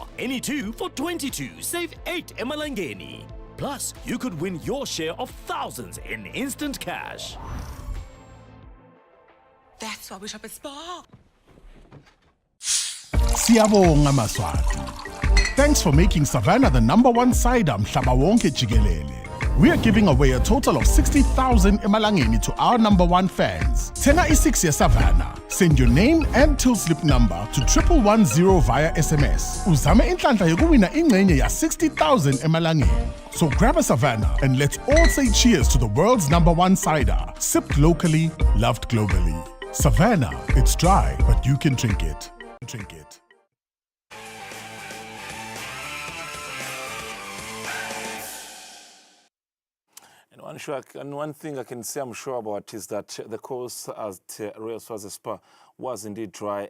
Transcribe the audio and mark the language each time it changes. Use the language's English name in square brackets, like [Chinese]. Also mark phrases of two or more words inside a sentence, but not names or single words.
[English] Any two for 22. Save 8 ml Ngeni. Plus, you could win your share of thousands in instant cash. That's why we shop at Spar. [Swati] Siyabonga Maswati. [English] Thanks for making Savannah the #1 cider [Swati] mhlaba wonke jikelele. [English] We are giving away a total of 60,000 emalangeni to our #1 fans. [Swati] Tena i6 ya Savannah. [English] Send your name and till slip number to 1110 via SMS. [Swati] Uzame inhlanhla yokuwina ingcenye ya 60,000 emalangeni. [English] So grab a Savannah and let's all say cheers to the world's #1 cider. Sipped locally, loved globally. Savannah, it's dry, but you can drink it. Drink it. And one thing I can say I'm sure about is that the course at Royal Swazi Spa was indeed dry.